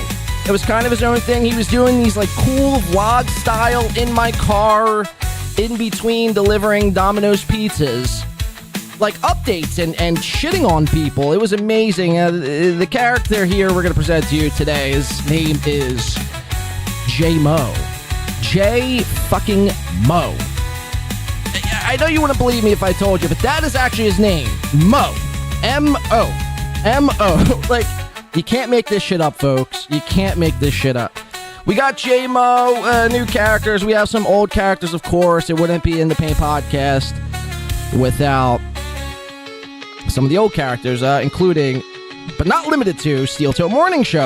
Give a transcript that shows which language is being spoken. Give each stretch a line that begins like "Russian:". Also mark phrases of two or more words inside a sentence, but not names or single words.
English: It was kind of his own thing. He was doing these like cool vlog style in my car, in between delivering Domino's pizzas, like updates and shitting on people. It was amazing. The character here we're going to present to you today, his name is J-Mo. J-fucking-Mo. I know you wouldn't believe me if I told you, but that is actually his name. Mo. M-O. M-O. Like, you can't make this shit up, folks. You can't make this shit up. We got J-Mo, new characters. We have some old characters, of course. It wouldn't be in the Paint podcast without some of the old characters, including, but not limited to, Steel Toe Morning Show.